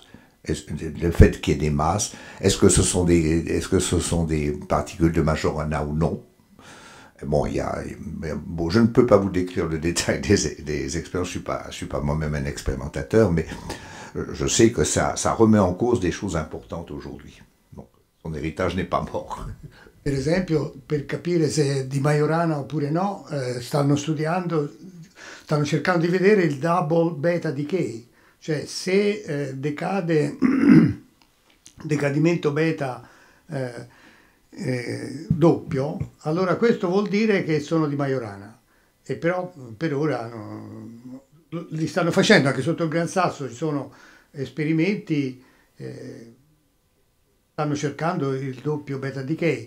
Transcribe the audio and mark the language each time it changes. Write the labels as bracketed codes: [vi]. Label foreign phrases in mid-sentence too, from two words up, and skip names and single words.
[fr] Le fait qu'il y ait des masses, est-ce que ce sont des particules de Majorana ou non? Bon, je ne peux pas vous décrire le détail des expériences, je suis pas moi-même un expérimentateur, mais je sais que ça remet en cause des choses importantes aujourd'hui. Donc, son héritage n'est pas mort. [it] Per esempio, per capire se è di Majorana oppure no, stanno cercando di vedere il [en] double beta decay, [it] cioè se decadimento beta doppio, allora questo vuol dire che sono di Majorana, e però per ora li stanno facendo anche sotto il Gran Sasso, ci sono esperimenti, stanno cercando il doppio [en] beta decay.